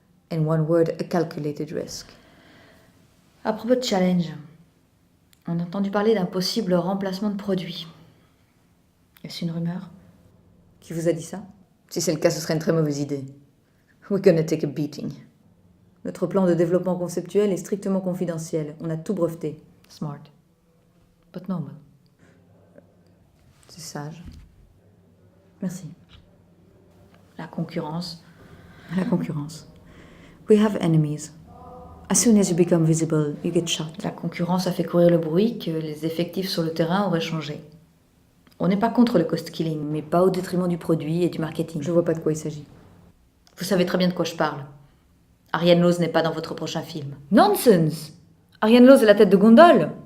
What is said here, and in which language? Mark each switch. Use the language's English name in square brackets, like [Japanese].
[English] In one word, a calculated risk. [French] À propos de challenge, on a entendu parler d'un possible remplacement de produit. Est-ce une rumeur? Qui vous a dit ça? Si c'est le cas, ce serait une très mauvaise idée. [English] We're gonna take a beating. [French] Notre plan de développement conceptuel est strictement confidentiel. On a tout breveté. [English] Smart. But normal. [French] C'est sage. Merci. La concurrence. La concurrence. [English] We have enemies. As soon as you become visible, you get shot. [French] La concurrence a fait courir le bruit que les effectifs sur le terrain auraient changé. On n'est pas contre le cost killing, mais pas au détriment du produit et du marketing. Je vois pas de quoi il s'agit. Vous savez très bien de quoi je parle. Ariane Lose n'est pas dans votre prochain film. [English] Nonsense! [French] Ariane Lose est la tête de gondole!